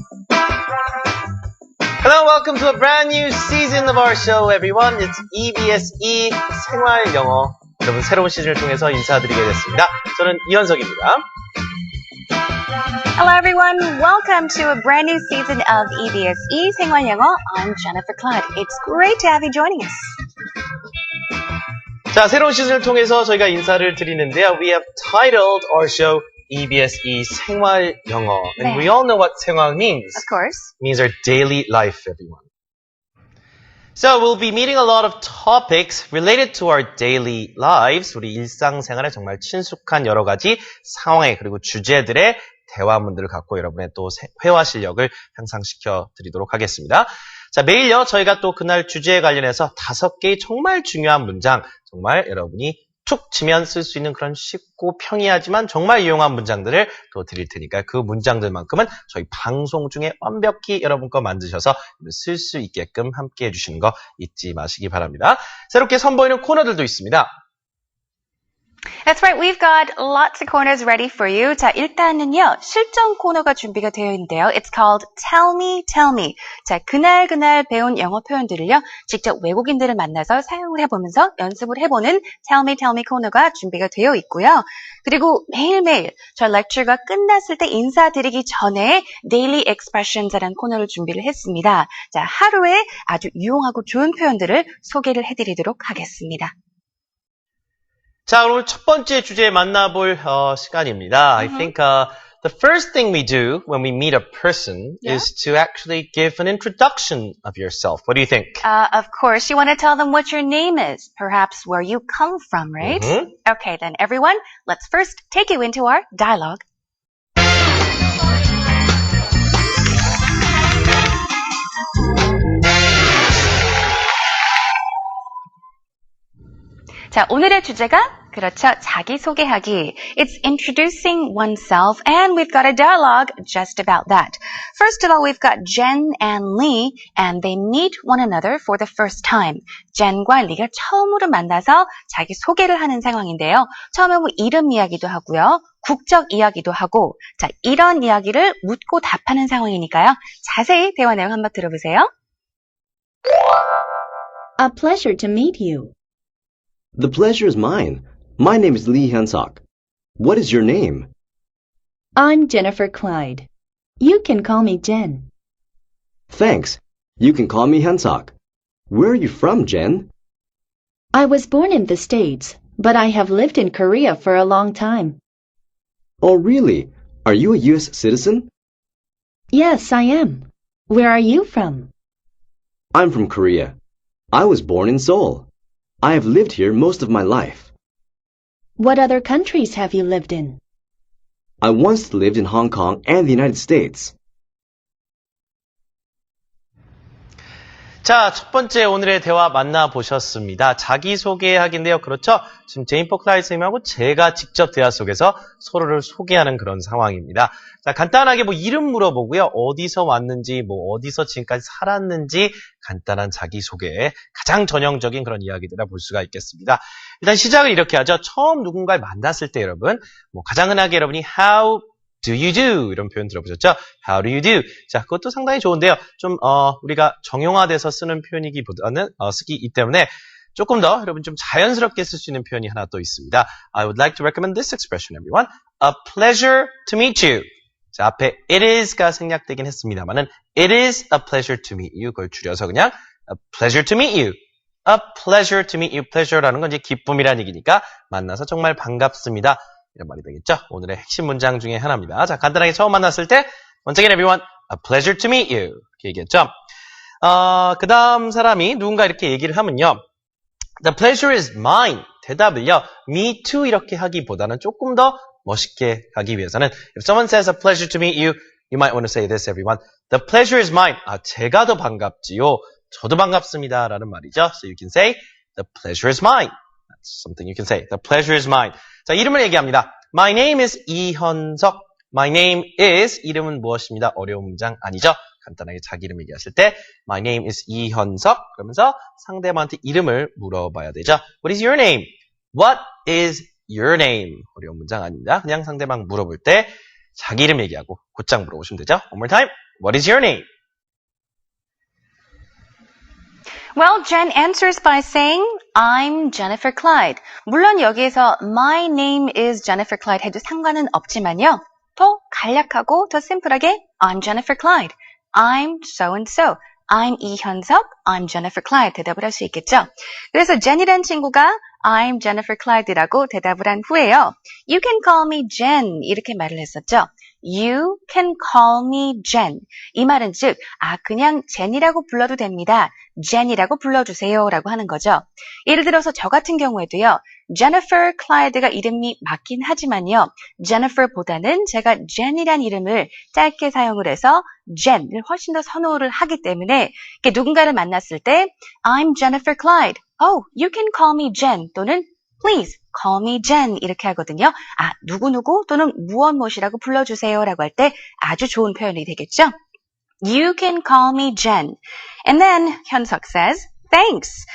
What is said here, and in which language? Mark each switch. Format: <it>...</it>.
<en>welcome to a brand new season of our show, everyone.</en> <ko>It's EBS 생활 영어. 여러분 새로운 시즌을 통해서 인사드리게 됐습니다. 저는 이현석입니다.</ko> <en>Hello everyone, welcome to a brand new season of EBS 생활 영어. I'm Jennifer Cloud. It's great to have you joining us.</en> <ko>자, 새로운 시즌을 통해서 저희가 인사를 드리는데요.</ko> <en>We have titled our show EBS 생활 영어. And</en> <ko>네.</ko> <en>we all know what 생활 means. Of course. It means our daily life, everyone. So we'll be meeting a lot of topics related to our daily lives.</en> <ko>우리 일상생활에 정말 친숙한 여러 가지 상황에 그리고 주제들의 대화문들을 갖고 여러분의 또 회화 실력을 향상시켜 드리도록 하겠습니다. 자, 매일요 저희가 또 그날 주제에 관련해서 5개의 정말 중요한 문장, 정말 여러분이 툭 치면 쓸 수 있는 그런 쉽고 평이하지만 정말 유용한 문장들을 또 드릴 테니까 그 문장들만큼은 저희 방송 중에 완벽히 여러분 거 만드셔서 쓸 수 있게끔 함께 해주시는 거 잊지 마시기 바랍니다. 새롭게 선보이는 코너들도 있습니다.</ko> <en>That's right, we've got lots of corners ready for you.</en> <ko>자, 일단은요, 실전 코너가 준비가 되어 있는데요.</ko> <en>It's called Tell Me, Tell Me.</en> <ko>자, 그날 배운 영어 표현들을요, 직접 외국인들을 만나서 사용을 해보면서 연습을 해보는 Tell Me 코너가 준비가 되어 있고요. 그리고 매일매일 저희 렉처가 끝났을 때 인사드리기 전에 Daily Expressions라는 코너를 준비를 했습니다. 자, 하루에 아주 유용하고 좋은 표현들을 소개를 해드리도록 하겠습니다. 자, 오늘 첫 번째 주제 만나볼 시간입니다.</ko> <en>I think the first thing we do when we meet a person is to actually give an introduction of yourself. What do you think? Of course, you want to tell them what your name is, perhaps where you come from, right? Okay, then everyone, let's first take you into our dialogue.</en> <ko>자, 오늘의 주제가 그렇죠. 자기소개하기.</ko> <en>It's introducing oneself and we've got a dialogue just about that. First of all, we've got Jen and Lee and they meet one another for the first time.</en> <ko>Jen과 Lee가 처음으로 만나서 자기소개를 하는 상황인데요. 처음에 뭐 이름 이야기도 하고요. 국적 이야기도 하고 자, 이런 이야기를 묻고 답하는 상황이니까요. 자세히 대화 내용 한번 들어보세요.</ko> <en>A pleasure to meet you. The pleasure is mine. My name is Lee Hyun-sok. What is your name? I'm Jennifer Clyde. You can call me Jen. Thanks. You can call me Hyun-sok. Where are you from, Jen? I was born in the States, but I have lived in Korea for a long time. Oh, really? Are you a U.S. citizen? Yes, I am. Where are you from? I'm from Korea. I was born in Seoul. I have lived here most of my life. What other countries have you lived in? I once lived in Hong Kong and the United States.</en> <ko>자, 첫 번째 오늘의 대화 만나보셨습니다. 자기소개하기인데요. 그렇죠? 지금 제니퍼 클라이드 선생님하고 제가 직접 대화 속에서 서로를 소개하는 그런 상황입니다. 자, 간단하게 뭐 이름 물어보고요. 어디서 왔는지, 뭐 어디서 지금까지 살았는지 간단한 자기소개, 가장 전형적인 그런 이야기들을 볼 수가 있겠습니다. 일단 시작을 이렇게 하죠. 처음 누군가를 만났을 때 여러분, 뭐 가장 흔하게 여러분이 How do you do? 이런 표현 들어보셨죠? How do you do? 자, 그것도 상당히 좋은데요. 좀, 우리가 정형화돼서 쓰는 표현이기보다는, 쓰기이기 때문에 조금 더 여러분 좀 자연스럽게 쓸 수 있는 표현이 하나 또 있습니다.</ko> <en>I would like to recommend this expression, everyone. A pleasure to meet you. 자, 앞에 it is가 생략되긴 했습니다만은 it is a pleasure to meet you. 그걸 줄여서 그냥 a pleasure to meet you. A pleasure to meet you.</en> <ko>pleasure라는 건 이제 기쁨이라는 얘기니까 만나서 정말 반갑습니다. 이런 말이 되겠죠? 오늘의 핵심 문장 중에 하나입니다.</ko> <en>자, 간단하게 처음 만났을 때 once again everyone, a pleasure to meet you.</en> <ko>이렇게 얘기했죠? 그 다음 사람이 누군가 이렇게 얘기를 하면요.</ko> <en>The pleasure is mine. 대답을요. Me too 이렇게 하기보다는 조금 더 멋있게 가기 위해서는 if someone says a pleasure to meet you, you might want to say this everyone.</en> <ko>The pleasure is mine. 제가 더 반갑지요. 저도 반갑습니다. 라는 말이죠.</ko> <en>So you can say the pleasure is mine. That's something you can say. The pleasure is mine. 자, 이름을 얘기합니다. My name is 이현석. My name is 이름은 무엇입니다.</en> <ko>어려운 문장 아니죠? 간단하게 자기 이름 얘기하실 때 My name is 이현석 그러면서 상대방한테 이름을 물어봐야 되죠.</ko> <en>What is your name? What is your name? 어려운 문장 아닙니다.</en> <ko>그냥 상대방 물어볼 때 자기 이름 얘기하고 곧장 물어보시면 되죠. One more time. What is your name?</ko> <en>Well, Jen answers by saying, I'm Jennifer Clyde.</en> <ko>물론 여기에서 my name is Jennifer Clyde 해도 상관은 없지만요. 더 간략하고 더 심플하게 I'm Jennifer Clyde.</ko> <en>I'm so and so. I'm 이현석. I'm Jennifer Clyde. 대답을 할 수 있겠죠.</en> <ko>그래서 Jen이란 친구가 I'm Jennifer Clyde 라고 대답을 한 후에요.</ko> <en>You can call me Jen 이렇게 말을 했었죠. You can call me Jen.</en> <ko>이 말은 즉, 그냥 Jen이라고 불러도 됩니다. Jen이라고 불러주세요 라고 하는 거죠. 예를 들어서 저 같은 경우에도요. Jennifer Clyde가 이름이 맞긴 하지만요. Jennifer보다는 제가 Jen이란 이름을 짧게 사용을 해서 Jen을 훨씬 더 선호를 하기 때문에 누군가를 만났을 때 I'm Jennifer Clyde.</ko> <en>Oh, you can call me Jen 또는 Please call me Jen 이렇게 하거든요.</en> <ko>누구누구 또는 무엇무엇이라고 불러주세요 라고 할 때 아주 좋은 표현이 되겠죠.</ko> <en>You can call me Jen. And then 현석 says, Thanks.</en>